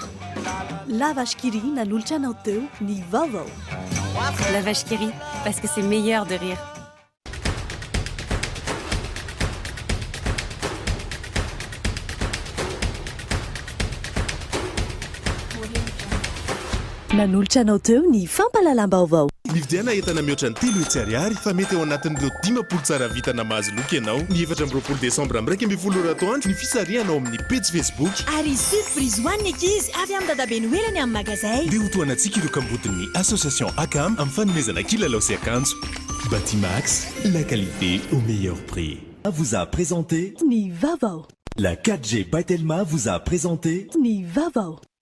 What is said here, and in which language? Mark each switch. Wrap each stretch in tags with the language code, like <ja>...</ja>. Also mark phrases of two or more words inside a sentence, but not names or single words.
<mg>La vache qui rit nanolotra anao teo ny vaovao.</mg> <fr>La vache qui rit, parce que c'est meilleur de rire.</fr> <mg>Nanolotra anao teo ny fampalalam-baovao. Nividiana entana mihoatra ny 3 hetsy ariary fa mety eo anatin'ireo 10 tsara vita namahzy loka ianao. Ny 24 desambra amin'ny 12 atoandro ny fisarianao amin'ny page Facebook. Ary surprise ho an'ny ankizy avy amin'ny dadabe noelany amin'ny magazay. Dia ho toanantsika ireo kambodin'ny association ACAM amin'ny fanomezana kilalao sy akanjo.</mg> <fr>Batimax, la qualité au meilleur prix. Vous a présenté</fr> <mg>Ni Vavao.</mg> <fr>La 4G by Telma vous a présenté</fr> <mg>Ni Vavao.</mg>